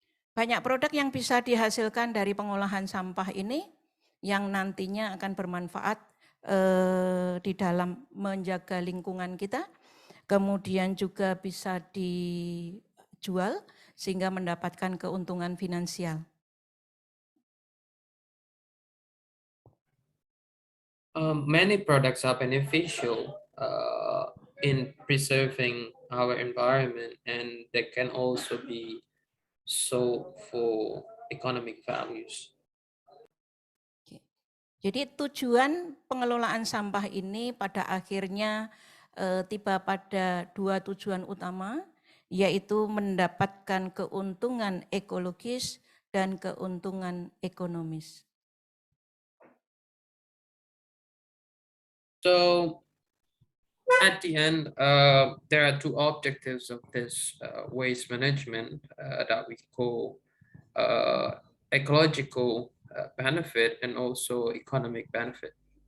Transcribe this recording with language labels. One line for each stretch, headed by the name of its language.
Indonesian: Banyak produk yang bisa dihasilkan dari pengolahan sampah ini yang nantinya akan bermanfaat di dalam menjaga lingkungan kita, kemudian juga bisa dijual sehingga mendapatkan keuntungan finansial.
English: Many products are beneficial in preserving our environment, and they can also be sold for economic values.
Indonesian: Jadi tujuan pengelolaan sampah ini pada akhirnya tiba pada dua tujuan utama, yaitu mendapatkan keuntungan ekologis dan keuntungan ekonomis.
English: So at the end, there are two objectives of this waste management that we call ecological benefit and also economic benefit.